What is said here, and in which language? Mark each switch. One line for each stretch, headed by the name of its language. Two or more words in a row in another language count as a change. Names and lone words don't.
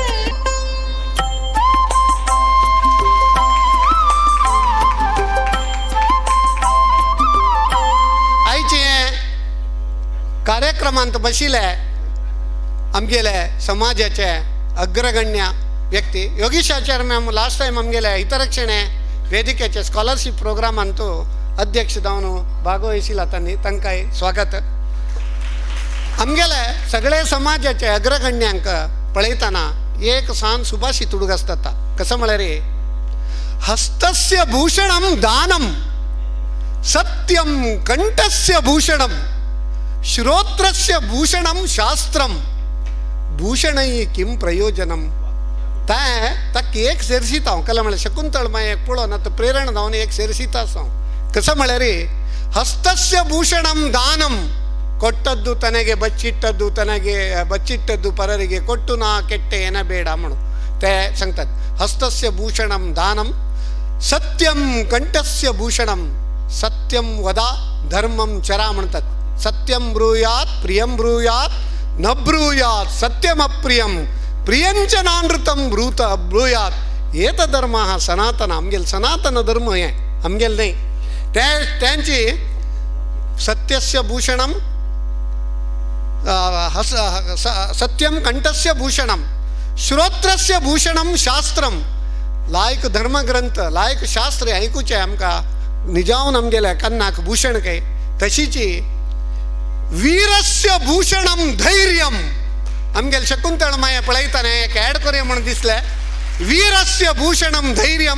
Konkani: आयचे कार्यक्रमांत बशिल्ले आमगेले समाजाचे अग्रगण्य व्यक्ती योगीशाचार्य मॅम
English: last time
Konkani: आमगेले हितरक्षणे वेदिकेचे स्कॉलरशिप प्रोग्रामांत अध्यक्ष जावन भागवहिशिल्ला तांकांय स्वागत. आमगेले सगळे समाजाचे अग्रगण्यांक पळयतना एक सान सुभाषित उडगास जाता. कसं म्हणा रे,
Sanskrit: हस्तस्य भूषणम दानम सत्यम कंठस्य भूषणम श्रोत्रस्य भूषणम शास्त्रम भूषणई किम प्रयोजनम.
Konkani: तक एक सेर्सिता हांव कला म्हळ्यार शकुंतळ मायेक पळोवन आतां प्रेरणा जावन एक सेर्सिता हांव. कसं म्हळ्यार रे,
Sanskrit: हस्तस्य भूषणं दानं,
Kannada: ಕೊಟ್ಟದ್ದು ತನಗೆ ಬಚ್ಚಿಟ್ಟದ್ದು ತನಗೆ ಬಚ್ಚಿಟ್ಟದ್ದು ಪರರಿಗೆ ಕೊಟ್ಟು ನಾ ಕೆಟ್ಟೆ ಏನ ಬೇಡ ಮಣು
Konkani: ते सांगतात.
Sanskrit: हस्तस्य भूषणम दानम सत्यम कंठस्य भूषणम, सत्यम वदा धर्मम चरा म्हणतात. सत्यम ब्रूयात प्रियम ब्रूयात न ब्रूयात सत्यम अप्रियम प्रियंच नानृतम ब्रूयात येत धर्म हा सनातन.
Konkani: आमगेल सनातन धर्म हे आमगेल नाही.
Sanskrit: त्यांची सत्यस्य भूषणम सत्यम कंठस्य भूषणम श्रोत्रस्य भूषणम शास्त्रम.
Konkani: लायक धर्मग्रंथ लायक शास्त्र ऐकूचे आमकां निजावन आमगेल्या कन्नाक भूषण काय.
Sanskrit: तशीची वीरस्य भूषणम धैर्यम.
Konkani: आमगेल शकुंतळ माये पळयताना एक ॲड करूया म्हणून दिसले.
Sanskrit: वीरस्य भूषणम धैर्यम.